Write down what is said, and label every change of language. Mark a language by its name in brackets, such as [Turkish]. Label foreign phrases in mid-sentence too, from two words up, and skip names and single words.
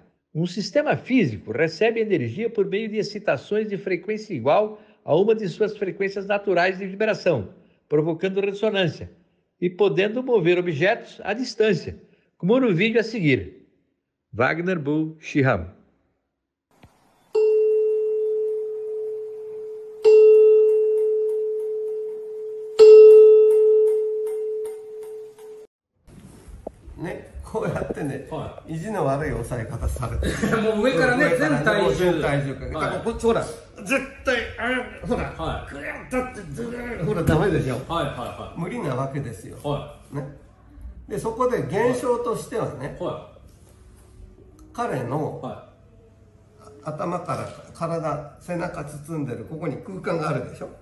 [Portuguese] Um sistema físico recebe energia por meio de excitações de frequência igual a uma de suas frequências naturais de vibração, provocando ressonância, e podendo mover objetos à distância, como no vídeo a seguir. Wagner Bull Shiham. Né? [Japanese] こうやってね、意地の悪い押さえ方されてる。もう上からね、全体重。全体重かけ。だからこっちほら、絶対、ほら、グヤッとってずーほら、ダメでしょ。無理なわけですよ。ね。で、そこで現象としてはね、彼の頭から体、背中包んでるここに空間があるでしょ。